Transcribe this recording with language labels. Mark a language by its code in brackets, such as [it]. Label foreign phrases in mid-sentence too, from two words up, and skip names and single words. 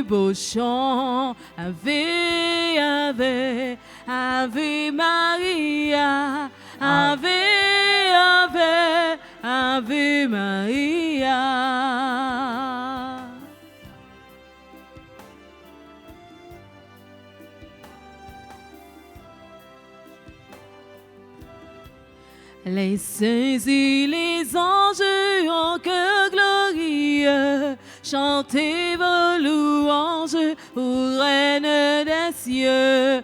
[fr] nos chants. [la] Ave, Ave, Ave Maria. Ave, Ave, Ave Maria. [fr] Les saints et les anges en chœur glorieux, chantez vos louanges aux reines des cieux.